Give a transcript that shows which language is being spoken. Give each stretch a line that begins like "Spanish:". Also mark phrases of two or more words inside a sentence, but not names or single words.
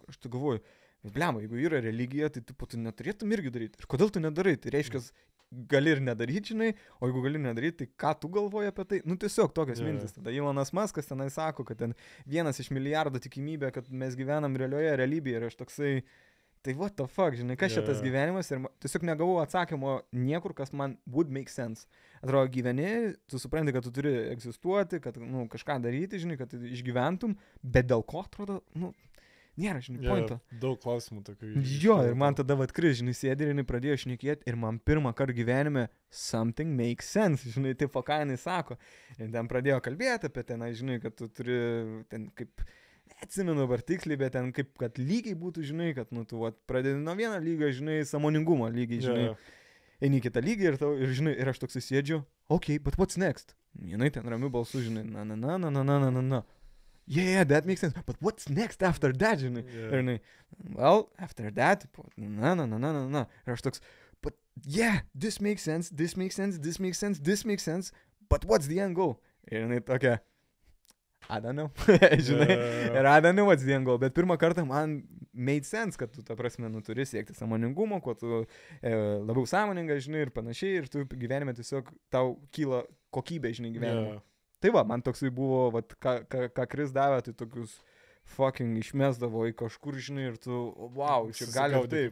Lithuanian: Aš tai galvoju, blema, jeigu yra religija, tai tu neturėtum irgi daryti. Ir kodėl tu nedarai? Tai reiškia, gali ir nedaryti, žinai, o jeigu gali nedaryti, tai ką tu galvoji apie tai? Nu, tiesiog tokios mintis. Tada Elonas Muskas tenai sako, kad ten 1 iš milijardo tikimybė, kad mes gyvenam realioje realybėje. Ir aš toksai, tai
English: what the fuck,
Lithuanian: žinai, kas šitas gyvenimas? Ir tiesiog negavau atsakymo niekur, kas man
English: would make sense.
Lithuanian: Atrodo, gyveni, tu supranti, kad tu turi egzistuoti, kad, nu, kažką daryti, žinai, kad išgyventum, bet dėl ko, atrodo, nu, nėra, žinai, pointo. Daug klausimų tokių. Jo, ir man tada Kris, žinai, sėdė ir jinai pradėjo šnekėti ir man pirmą kartą gyvenime
English: something makes sense,
Lithuanian: žinai, taip, ką jinai sako. Ir ten pradėjo kalbėti apie ten, žinai, kad tu turi ten kaip, nebeatsimenu dabar tiksliai, bet ten kaip, kad lygiai būtų, žinai, kad, nu, tu vat, pradedi nuo vieno lygio, žinai, sąmoningumo lygiai, žinai, eini kitą lygį ir žinai, ir aš toks įsėdžiu,
English: okay, but what's next?
Lithuanian: Jinai ten ramiu balsu, žinai, na.
English: Yeah, that makes sense. But what's next after that,
Lithuanian: žinai?
English: Yeah.
Lithuanian: Ir jinai,
English: well, after that,
Lithuanian: na. Ir aš toks,
English: but yeah, this makes sense, but what's the end goal?
Lithuanian: Ir jinai tokia,
English: I don't know,
Lithuanian: žinai, ir
English: I don't know what's the end goal,
Lithuanian: bet pirmą kartą man
English: made sense,
Lithuanian: kad tu, ta prasme, nu, turi siekti sąmoningumo, kuo tu labiau sąmoningas, žinai, ir panašiai, ir tu gyvenime tiesiog tau kyla kokybė, žinai, gyvenime.
English: Yeah.
Lithuanian: Tai va, man toksai buvo, vat, ką Kris davė, tai tokius fucking išmesdavo į kažkur, žinai, ir tu, wow, čia gali taip.